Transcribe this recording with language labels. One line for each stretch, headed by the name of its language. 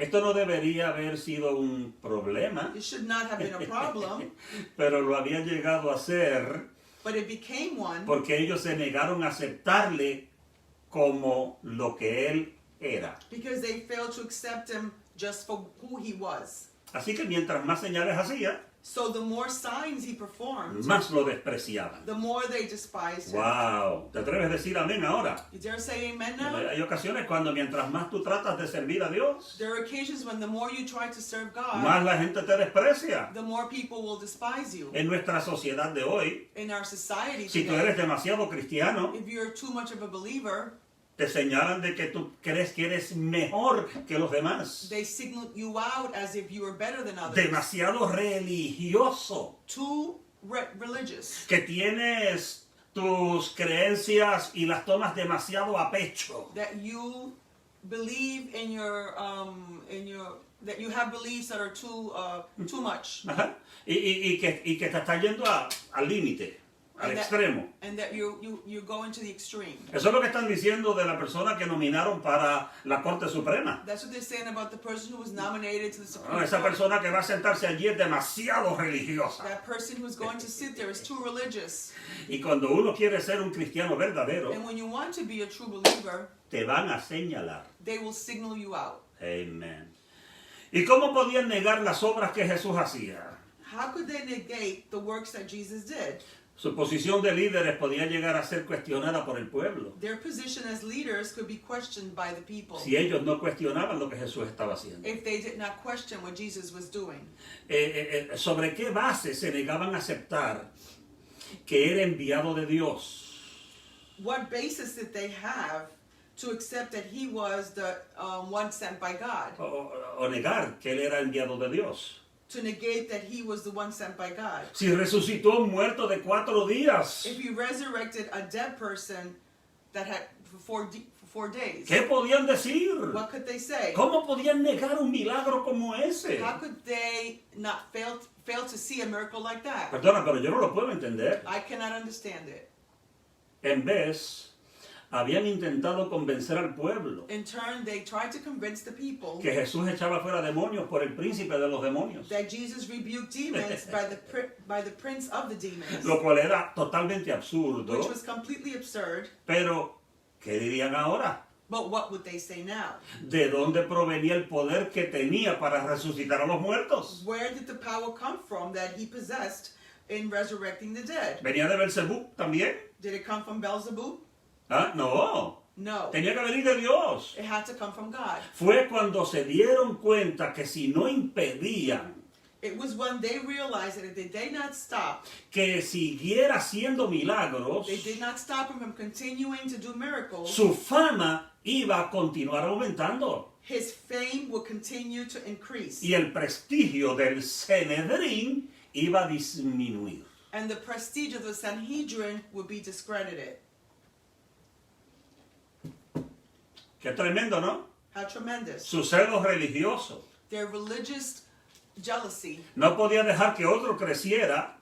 Spanish: Esto no debería haber sido un problema,
English: It should not have been a problem,
Spanish: pero lo había llegado a ser
English: but it became one
Spanish: porque ellos se negaron a aceptarle como lo que Él era.
English: because they failed to accept him just for who he was.
Spanish: Así que mientras más señales hacía,
English: So the more signs he performed,
Spanish: más lo despreciaban.
English: the more they despised him.
Spanish: Wow, ¿te atreves a decir amén ahora?
English: You dare say amen now?
Spanish: Hay ocasiones cuando mientras más tú tratas de servir a Dios,
English: There are occasions when the more you try to serve God,
Spanish: más la gente te desprecia.
English: the more people will despise you.
Spanish: En nuestra sociedad de hoy,
English: In our society
Spanish: si tú
English: today,
Spanish: eres demasiado cristiano,
English: if you're too much of a believer,
Spanish: te señalan de que tú crees que eres mejor que los demás.
English: they signal you out as if you were better than others.
Spanish: Demasiado religioso.
English: Too religious.
Spanish: Que tienes tus creencias y las tomas demasiado a pecho.
English: That you believe that you have beliefs that are too much.
Spanish: Ajá. Y que te está yendo al límite. al
English: And that-
Spanish: extremo.
English: And that you go into the extreme.
Spanish: Eso es lo que están diciendo de la persona que nominaron para la Corte Suprema.
English: That's what they're saying about the person who was nominated to the Supreme
Spanish: Esa
English: Court.
Spanish: persona que va a sentarse allí es demasiado religiosa.
English: That person who's going to sit there is too religious.
Spanish: Y cuando uno quiere ser un cristiano verdadero,
English: And when you want to be a true believer,
Spanish: te van a señalar.
English: they will signal you out.
Spanish: Amén. ¿Y cómo podían negar las obras que Jesús hacía?
English: How could they negate the works that Jesus did?
Spanish: Su posición de líderes podía llegar a ser cuestionada por el pueblo
English: Their position as leaders could be questioned by the people
Spanish: si ellos no cuestionaban lo que Jesús estaba haciendo.
English: if they did not question what Jesus was doing.
Spanish: ¿Sobre qué base se negaban a aceptar que era enviado de Dios?
English: What basis did they have to accept that he was the one sent by God?
Spanish: O negar que él era enviado de Dios.
English: To negate that he was the one sent by God.
Spanish: Si resucitó un muerto de 4 días,
English: If he resurrected a dead person that had for 4 days,
Spanish: ¿qué podían decir?
English: what could they say?
Spanish: ¿Cómo podían negar un milagro como ese?
English: How could they not fail to see a miracle like that?
Spanish: Perdona, pero yo no lo puedo entender.
English: I cannot understand it.
Spanish: En vez, habían intentado convencer al pueblo
English: In turn, they tried to convince the people
Spanish: que Jesús echaba fuera demonios por el príncipe de los demonios,
English: that Jesus rebuked demons by the prince of the demons,
Spanish: lo cual era totalmente absurdo.
English: which was completely absurd.
Spanish: Pero, ¿qué dirían ahora?
English: But what would they say now?
Spanish: ¿De dónde provenía el poder que tenía para resucitar a los muertos?
English: Where did the power come from that he possessed in resurrecting the dead?
Spanish: ¿Venía de Belzebú también?
English: Did it come from Beelzebub?
Spanish: Ah, no.
English: No.
Spanish: Tenía que venir de Dios.
English: It had to come from God.
Spanish: Fue cuando se dieron cuenta que si no impedían
English: It was when they realized that if they did not stop,
Spanish: que siguiera haciendo milagros,
English: they did not stop him from continuing to do miracles,
Spanish: su fama iba a continuar aumentando.
English: his fame would continue to increase.
Spanish: Y el prestigio del Sanedrín iba a disminuir.
English: And the prestige of the Sanhedrin would be discredited.
Spanish: Qué tremendo, ¿no?
English: How tremendous.
Spanish: Su celo religioso.
English: Their religious jealousy
Spanish: No podía dejar que otro creciera,